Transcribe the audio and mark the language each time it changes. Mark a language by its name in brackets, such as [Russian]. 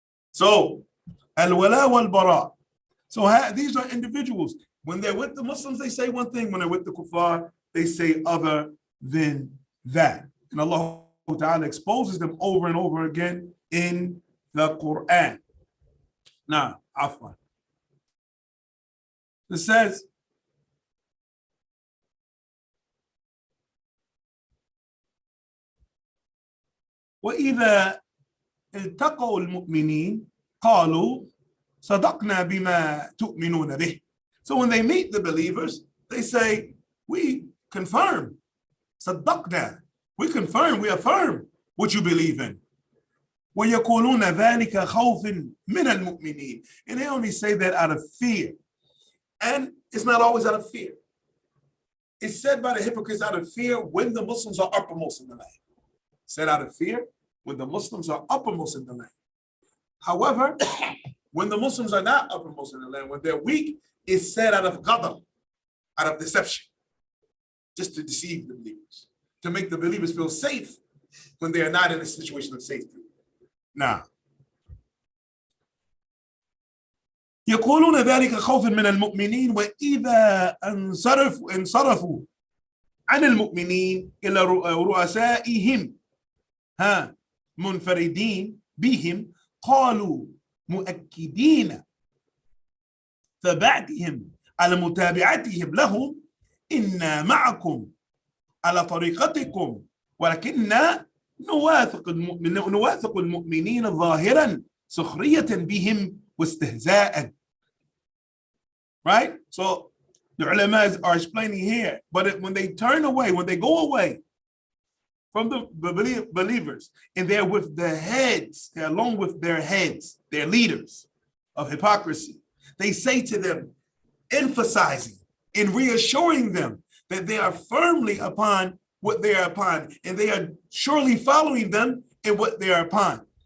[English] So, al-wala wal-bara. So these are individuals. When they're with the Muslims, they say one thing. When they're with the kuffar, they say other than that. And Allah Ta'ala exposes them over and over again in the Qur'an. Now, afwan. It says, [Arabic] وإذا التقوا المؤمنين قالوا صدقنا بما تؤمنون به. [English] So when they meet the believers, they say, we confirm. [Arabic] صدقنا. [English] We confirm, we affirm what you believe in. [Arabic] ويقولون ذلك خوف من المؤمنين. [English] And they only say that out of fear. And it's not always out of fear. It's said by the hypocrites out of fear when the Muslims are uppermost in the land. Said out of fear when the Muslims are uppermost in the land. However, when the Muslims are not uppermost in the land, when they're weak, it's said out of ghadab, out of deception, just to deceive the believers, to make the believers feel safe when they are not in a situation of safety. Now, [Arabic] يقولون ذلك خوفا من المؤمنين وإذا انصرفوا عن المؤمنين إلى رؤسائهم منفردين بهم قالوا مؤكدين فبعدهم على متابعتهم لهم إنا معكم على طريقتكم ولكننا نواثق المؤمنين ظاهرا سخرية بهم واستهزاء. [English] Right? So the ulama are explaining here, but when they turn away, when they go away from the believers, and they're with the heads, they're along with their heads, their leaders of hypocrisy, they say to them, emphasizing and reassuring them that they are firmly upon what they are upon, and they are surely following them in what they are upon.